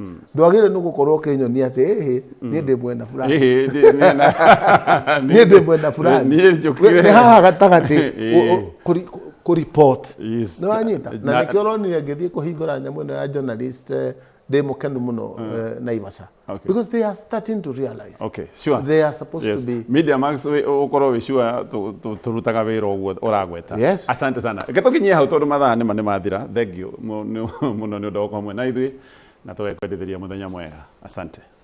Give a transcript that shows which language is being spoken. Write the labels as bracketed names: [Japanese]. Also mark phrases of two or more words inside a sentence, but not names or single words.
[Kikuyu] Ndwagĩrĩirwo nĩ gũkorwo kĩnyonia atĩ niĩ ndĩ mwena fulani. Niĩ ndĩ mwena fulani. Nĩ haha gatagatĩ kũreport. Nĩ wanyita. Na nĩkĩo ũronire ngĩthiĩ kũhingũra nyamũ ĩno ya journalist ndĩ mũkenu mũno Naivasha. [English] Because they are starting to realize. Okay, sure. They are supposed to be. [Kikuyu] Media Max ũkorwo wĩ sure tũrutaga wĩra ũguo ũragweta. Yes. [Swahili] Asante sana. [Kikuyu] Gĩtũkinyia hau tondũ mathaa nĩ mathira. [English] Thank you [Kikuyu] mũno nĩ ũndũ wa hamwe na ithuĩ na tũgekwendithĩria mũthenya mwega. Asante.